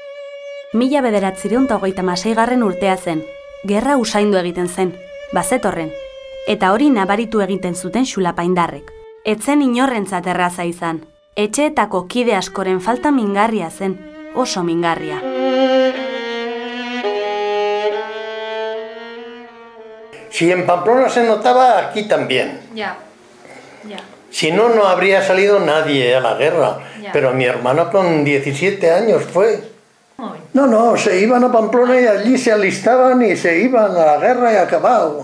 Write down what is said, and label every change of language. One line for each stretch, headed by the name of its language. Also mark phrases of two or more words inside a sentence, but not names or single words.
Basque: 1926 urtea zen, gerra usaindu egiten zen, bazetorren, eta hori nabaritu egiten zuten xulapaindarrek. Etzen inorrentzat erraza izan, etxeetako kide askoren falta mingarria zen, oso mingarria.
Spanish: Si en Pamplona se notaba, aquí también. Ya. Si no, no habría salido nadie a la guerra. Ya. Pero mi hermano con 17 años fue. No, se iban a Pamplona y allí se alistaban y se iban a la guerra y acabado.